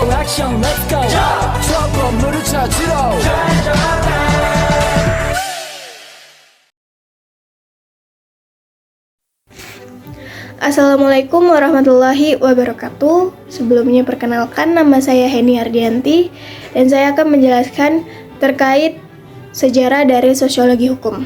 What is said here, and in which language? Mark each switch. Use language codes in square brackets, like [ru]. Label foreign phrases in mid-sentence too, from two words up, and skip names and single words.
[ko] 액션 [en] let's go [ko] 저 건물을 찾으러 [ar] السلام عليكم ورحمة الله وبركاته. [id] Sebelumnya perkenalkan, nama saya Heni Ardianti dan saya akan menjelaskan terkait sejarah dari sosiologi hukum.